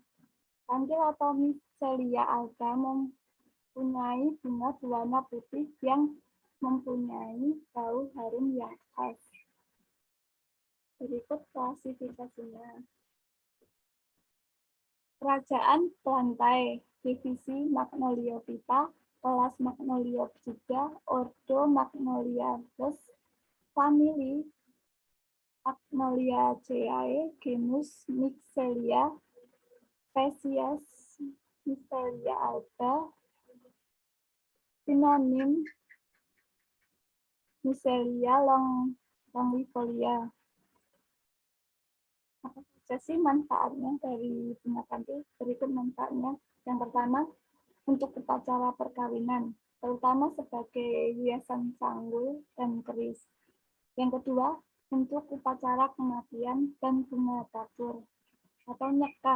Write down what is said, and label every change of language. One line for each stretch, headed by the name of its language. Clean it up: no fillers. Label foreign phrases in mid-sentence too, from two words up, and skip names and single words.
Indonesian: Kantil atau Physalia alba mempunyai bunga berwarna putih yang mempunyai bau harum yang khas. Berikut klasifikasinya. Kerajaan Plantae, divisi Magnoliophyta, kelas Magnoliopsida, ordo Magnoliaceae, famili Magnoliaceae, genus Mixelia, spesies Physalia alba, sinonim Michelia longifolia. Apa saja sih manfaatnya dari bunga kantil? Berikut manfaatnya. Yang pertama, untuk upacara perkawinan, terutama sebagai hiasan sanggul dan keris. Yang kedua, untuk upacara kematian dan bunga takur atau nyekar.